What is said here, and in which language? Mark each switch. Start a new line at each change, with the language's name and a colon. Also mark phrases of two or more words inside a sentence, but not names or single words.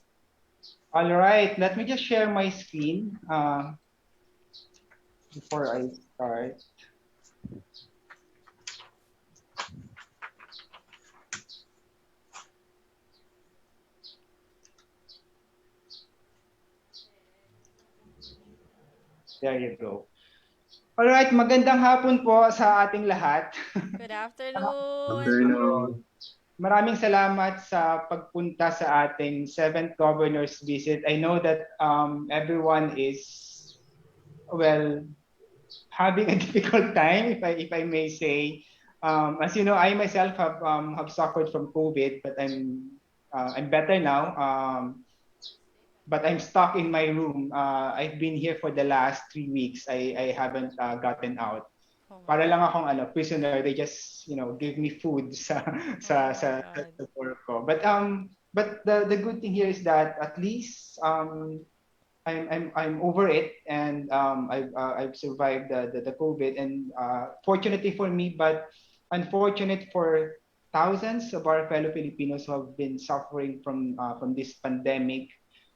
English: All right, let me just share my screen before I start. There you go. All right,
Filipino: magandang hapon po sa ating lahat.
English: Good afternoon. Afternoon.
Filipino: Maraming salamat sa pagpunta sa ating 7th Governor's Visit.
English: I know that everyone is, well, having a difficult time, if I may say. As you know, I myself have suffered from COVID, but I'm better now. But I'm stuck in my room. I've been here for the last 3 weeks. I haven't gotten out. Oh my
Filipino: Para lang akong
English: prisoner. They just give me food
Filipino: sa sa
English: God.
Filipino: sa work ko.
English: But the good thing here is that at least I'm over it, and I've survived the COVID, and fortunately for me, but unfortunate for thousands of our fellow Filipinos who have been suffering from this pandemic.